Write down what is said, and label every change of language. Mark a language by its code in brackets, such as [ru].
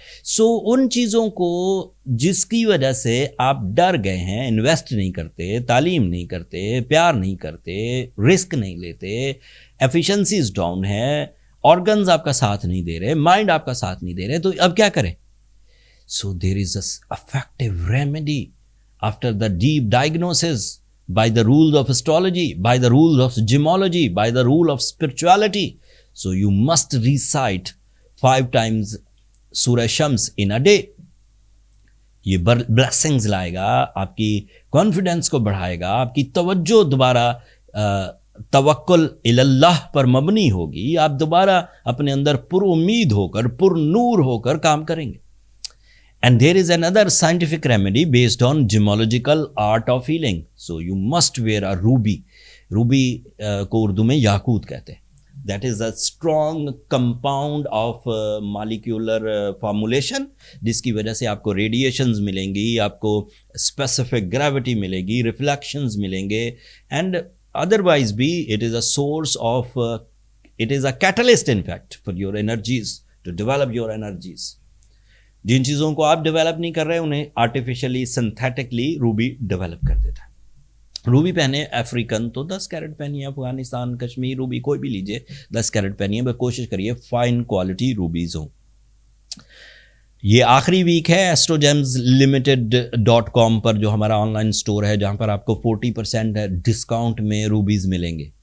[ur] سو ان چیزوں کو جس کی وجہ سے آپ ڈر گئے ہیں, انویسٹ نہیں کرتے, تعلیم نہیں کرتے, پیار نہیں کرتے, رسک نہیں لیتے, ایفیشنسیز ڈاؤن ہے, آرگنز آپ کا ساتھ نہیں دے رہے, مائنڈ آپ کا ساتھ نہیں دے رہے, تو اب کیا کریں؟ [en] So there is a effective remedy after the deep diagnosis by the rules of astrology, by the rules of gemology, by the rule of spirituality. So you must recite 5 times Surah Shams in a day. [ur] یہ blessings لائے گا, آپ کی confidence کو بڑھائے گا, آپ کی توجہ دوبارہ توکل اللہ پر مبنی ہوگی, آپ دوبارہ اپنے اندر پر امید ہو کر, پر نور ہو کر کام کریں گے. [en] And there is another scientific remedy based on gemological art of healing. So you must wear a ruby. [ur] Ruby کو اردو میں یاقوت کہتے ہیں. [en] That is a strong compound of molecular formulation, [ur] جس کی وجہ سے آپ کو [en] radiations ملیں گی, آپ کو specific gravity [ur] ملے گی, [en] reflections [ur] ملیں گے, [en] and otherwise [ur] بھی [en] it is a source of, it is a catalyst in fact for your energies, to develop your energies. [ur] جن چیزوں کو آپ ڈیولپ نہیں کر رہے انہیں آرٹیفیشلی سنتھیٹکلی روبی ڈیولپ کر دیتا ہے. روبی پہنے افریقن تو 10 کیرٹ پہنیے, افغانستان کشمیر روبی کوئی بھی لیجیے 10 کیرٹ پہنیے, بس کوشش کریے فائن کوالٹی روبیز ہوں. یہ آخری ویک ہے astrogemslimited.com پر جو ہمارا آن لائن اسٹور ہے, جہاں پر آپ کو 40% ڈسکاؤنٹ میں روبیز ملیں گے.